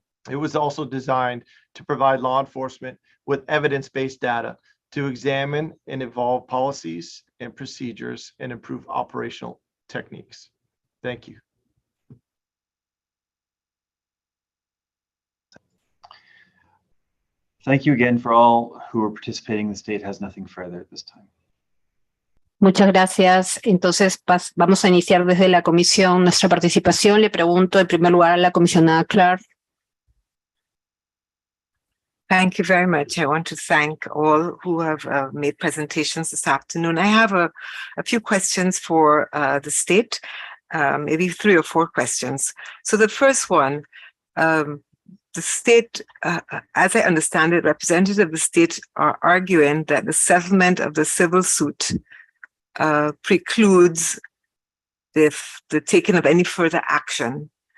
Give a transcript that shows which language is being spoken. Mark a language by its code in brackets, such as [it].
[en] It was also designed to provide law enforcement with evidence-based data to examine and evolve policies and procedures and improve operational techniques. Thank you. Thank you again for all who are participating. The state has nothing further at this time. [es] Muchas gracias. Entonces vamos a iniciar desde la comisión nuestra participación. Le pregunto en primer lugar a la comisionada Clark. [en] Thank you very much. I want to thank all who have made presentations this afternoon. I have a few questions for the state, maybe 3 or 4 questions. So the first one, the state, as I understand it, representatives of the state are arguing that the settlement of the civil suit precludes the taking of any further action.